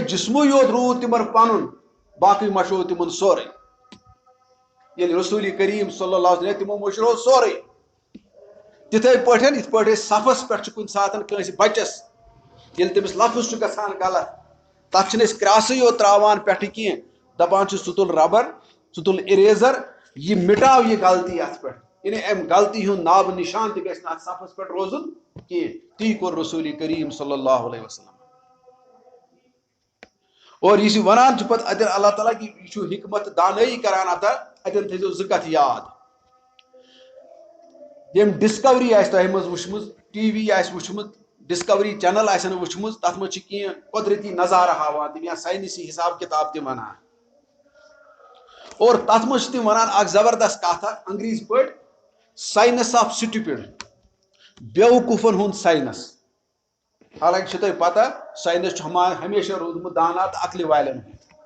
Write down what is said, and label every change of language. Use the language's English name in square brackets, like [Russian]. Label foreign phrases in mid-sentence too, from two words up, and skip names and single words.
[Kashmiri] جسمٕے یوت روٗد تمن پنُن باقٕے مشو تمن سورُے ییٚلہِ رسول کریم [Arabic] صلی اللہ علیہ وسلم [Kashmiri] تمو مشرو سورُے تتھے پٲٹھۍ یتھ پٲٹھۍ أسۍ صفس پٮ۪ٹھ چھِ کُنہِ ساتہٕ کٲنٛسہِ بچس ییٚلہِ تٔمِس لفظ چھُ گژھان غلط تتھ چھِنہٕ أسۍ کراسٕے یوت تراوان پٮ۪ٹھٕ کینٛہہ دپان چھِ ژٕ تُل ربر ژٕ تُل اریزر یہ مٹاو یہ غلطی اتھ پہ یعنی ام غلطی ہند ناب نشان تہ گژھِ نہٕ اتھ صفس پہ روزن کینٛہہ تی کوٚر رسول کریم [Arabic] صلی اللہ علیہ وسلم [Kashmiri] اور یہ ونان پتہ اتن اللہ تعالیٰ کہ یہ حکمت دانائی کران اتن تھزو زٕ کتھ یاد یم ڈسکوری آسہِ تۄہہِ منٛز وٕچھمٕژ ٹی وی آسہِ وٕچھمُت ڈسکوری چینل آسن وٕچھمٕژ تتھ منٛز چھِ کینٛہہ قۄدرتی نظارٕ ہاوان تِم یا ساینسی حساب کتاب تہِ ونان اور تتھ منٛز چھِ تِم ونان اکھ زبردست کتھ اکھ انگریزی پٲٹھۍ [English] science of stupid [Kashmiri] بیوقوٗفن ہُنٛد ساینس حالانکہ چھِ تۄہہِ پتہ ساینس چھُ ہمیشہ روٗدمُت دانا تہٕ عقلہِ والٮ۪ن ہُنٛد